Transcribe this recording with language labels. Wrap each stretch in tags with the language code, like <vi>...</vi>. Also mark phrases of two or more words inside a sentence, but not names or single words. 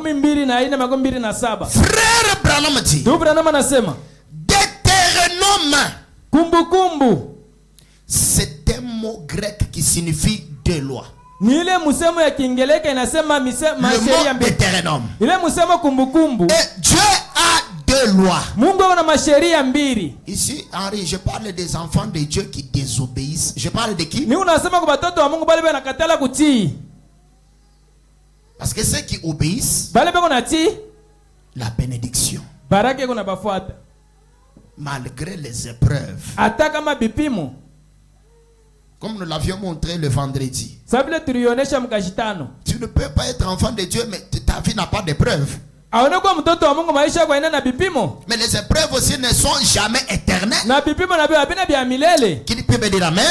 <fr>Frère Branham dit, Deutéronome, c'est un mot grec qui signifie deux lois.</fr> <sw>Ile musemo ya Kiingereza inasema sheria mbili. Ile musemo kumbukumbu.</sw> <fr>Dieu a deux lois.</fr> <sw>Mungu ana masheria mbili.</sw> <fr>Ici, Henri, je parle des enfants de Dieu qui désobéissent. Je parle de qui?</fr> <sw>Ni unasema kwa watoto wa Mungu bali wanakatala kutii.</sw> <fr>Parce que ceux qui obéissent,</fr> <sw>bali bako natii,</sw> <fr>la bénédiction.</fr> <sw>Baraka kuna bafuata.</sw> <fr>Malgré les épreuves.</fr> <sw>Hata kama bipimo.</sw> <fr>Comme nous l'avions montré le vendredi. Tu ne peux pas être enfant de Dieu, mais ta vie n'a pas d'épreuves. Mais les épreuves aussi ne sont jamais éternelles. Qui peut me dire amen?</fr>